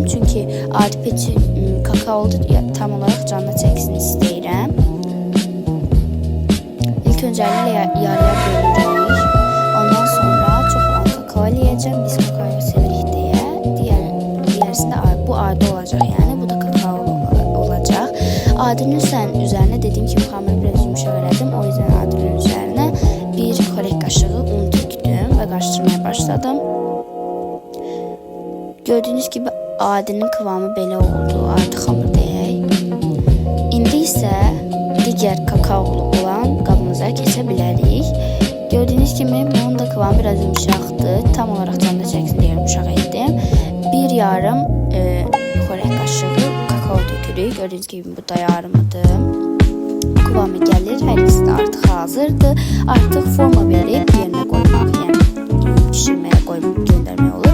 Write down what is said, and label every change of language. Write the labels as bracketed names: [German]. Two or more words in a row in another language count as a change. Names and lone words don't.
[Azerbaijani] Çünki adi peçe kakaolu tam olaraq canına çəksin istəyirəm. İlk öncəliklə yarıya bölürük. Ondan sonra çox olan kakao eləyəcəm. Biz kakaoyu sevirik deyə. [Turkish] Bu adi olacak yani bu da kakao olacak. Adinin üzerine dediğim gibi hamuru biraz yumuşak elədim. O yüzden adinin üzerine 1 çörək kaşığı un tökdüm ve karıştırmaya başladım. Gördüğünüz gibi adinin kıvamı [Azerbaijani] belə oldu. Artıq hamur deyək. İndi isə digər kakaolu olan qabımıza keçə bilərik. [Turkish] Gördüğünüz gibi bunun da kıvamı biraz yumuşaktı. Tam olarak [Azerbaijani] canlı çəksin deyə yumuşaq etdim. 1 yarım çörək kaşığı kakao tökürük. [Turkish] Gördüğünüz gibi bu da yarımıdır. [Azerbaijani] Kıvamı gəlir. Hər ikisi də artıq hazırdır. Artıq forma verib yerinə qoymaq, yəni pişirməyə qoyub göndərmək olur.